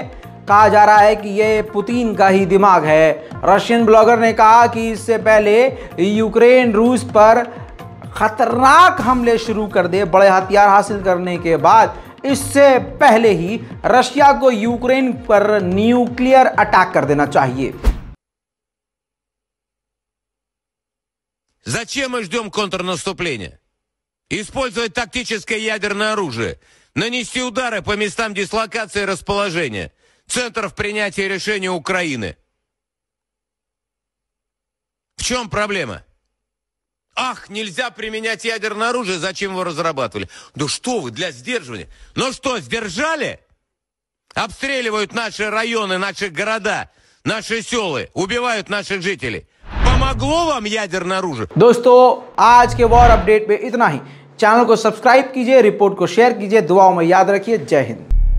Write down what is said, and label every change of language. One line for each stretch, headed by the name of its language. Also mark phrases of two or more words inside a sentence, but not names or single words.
Hindi: कहा जा रहा है कि ये पुतिन का ही दिमाग है। रशियन ब्लॉगर ने कहा कि इससे पहले यूक्रेन रूस पर खतरनाक हमले शुरू कर दे, बड़े हथियार हासिल करने के बाद, इससे पहले ही रशिया को यूक्रेन पर
English: nuclear attack
Hindi: कर देना चाहिए।
Russian: Зачем мы ждем контрнаступления? Использовать тактическое ядерное оружие, нанести удары по местам дислокации и расположения, центров принятия решений Украины. В чем проблема? Ах, нельзя применять ядерное оружие, зачем его разрабатывали? Да что вы, для сдерживания. Ну что, сдержали? Обстреливают наши районы, наши города, наши селы, убивают наших жителей. Помогло вам ядерное оружие?
Hindi: दोस्तों आज के वॉर अपडेट में इतना ही। चैनल को सब्सक्राइब कीजिए, रिपोर्ट को शेयर कीजिए, दुआओं में याद रखिए। जय हिंद।